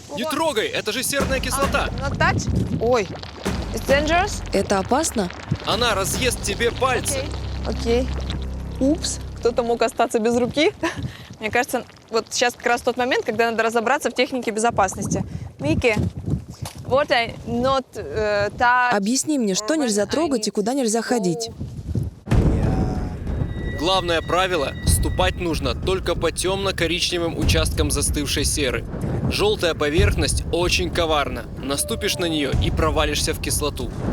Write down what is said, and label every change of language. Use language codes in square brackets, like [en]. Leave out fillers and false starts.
[ru] Не трогай, это же серная кислота. [en] Not touch? Ой. It's dangerous? [ru] Это опасно? Она разъест тебе пальцы. Окей. Упс, кто-то мог остаться без руки. Мне кажется, вот сейчас как раз тот момент, когда надо разобраться в технике безопасности. [en] Вики, what I not touch. [ru] Объясни мне, что нельзя трогать и куда нельзя ходить. Главное правило – ступать нужно только по темно-коричневым участкам застывшей серы. Желтая поверхность очень коварна. Наступишь на нее и провалишься в кислоту.